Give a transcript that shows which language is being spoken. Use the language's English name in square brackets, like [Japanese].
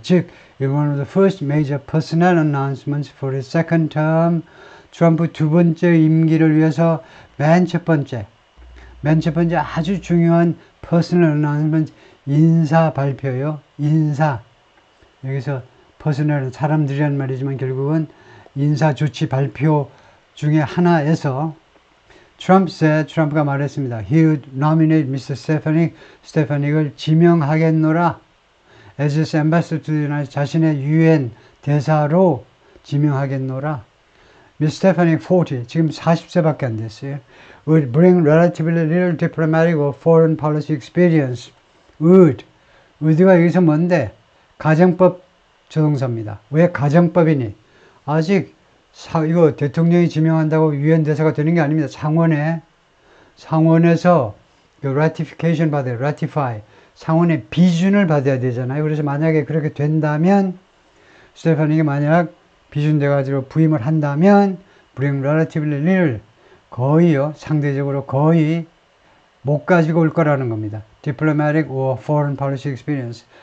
[Korean] 즉, [English] one of the first major personnel announcements for his second term, [Korean] 트럼프 두 번째 임기를 위해서 맨 첫 번째 아주 중요한 personal announcement, 인사 발표요. 인사. 여기서 personal은 사람들이란 말이지만 결국은 인사 조치 발표 중에 하나에서 트럼프가 말했습니다. [English] He would nominate Mr. Stefanik을 [Korean] 지명하겠노라. [English] As his ambassador to the United States, [Korean] 자신의 유엔 대사로 지명하겠노라. [English] Mr. [Korean] Stefanik 40, 지금 40세밖에 안 됐어요. [English] Would bring relatively little diplomatic or foreign policy experience. [Korean] would가 여기서 뭔데? 가정법 조동사입니다. 왜 가정법이니? 아직 이거 대통령이 지명한다고 유엔 대사가 되는 게 아닙니다. 상원에서 그 ratification 받아요. [English] ratify. [Korean] 상원의 비준을 받아야 되잖아요. 그래서 만약에 그렇게 된다면, 스테파닉이 만약 비준돼가지고 부임을 한다면, [English] bring relatively little, [Korean] 거의요, 상대적으로 거의 못 가지고 올 거라는 겁니다. [English] diplomatic or foreign policy experience.